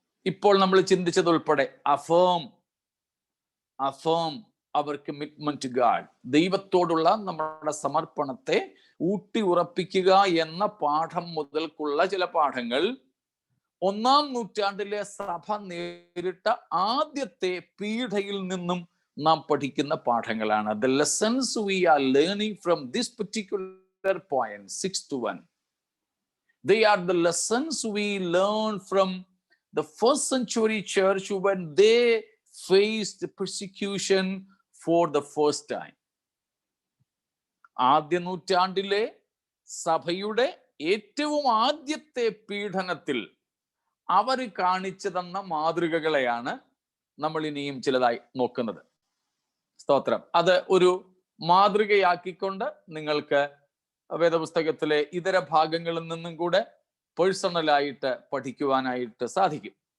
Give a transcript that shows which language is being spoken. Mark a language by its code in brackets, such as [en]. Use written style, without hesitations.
[ml] ഇപ്പോൾ നമ്മൾ ചിന്തിച്ചതുൾപ്പെടെ [en] affirm our commitment to God, [ml] ദൈവത്തോടുള്ള നമ്മുടെ സമർപ്പണത്തെ ഊട്ടി ഉറപ്പിക്കുക എന്ന പാഠം മുതൽക്കുള്ള ചില പാഠങ്ങൾ 1-ാം നൂറ്റാണ്ടിലെ സഭ നേരിട്ട ആദ്യത്തെ പീഠയിൽ നിന്നും നാം പഠിക്കുന്ന പാഠങ്ങളാണ്. [en] The lessons we are learning from this particular point, 6 to 1. They are the lessons we learn from the first century church when they faced persecution for the first time. [ml] ആദ്യ നൂറ്റാണ്ടിലെ സഭയുടെ ഏറ്റവും ആദ്യത്തെ പീഡനത്തിൽ അവർ കാണിച്ചു തന്ന മാതൃകകളെയാണ് നമ്മൾ ഇനിയും ചിലതായി നോക്കുന്നത്. സ്തോത്രം. അത് ഒരു മാതൃകയാക്കിക്കൊണ്ട് നിങ്ങൾക്ക് വേദപുസ്തകത്തിലെ ഇതര ഭാഗങ്ങളിൽ നിന്നും കൂടെ പേഴ്സണലായിട്ട് പഠിക്കുവാനായിട്ട് സാധിക്കും.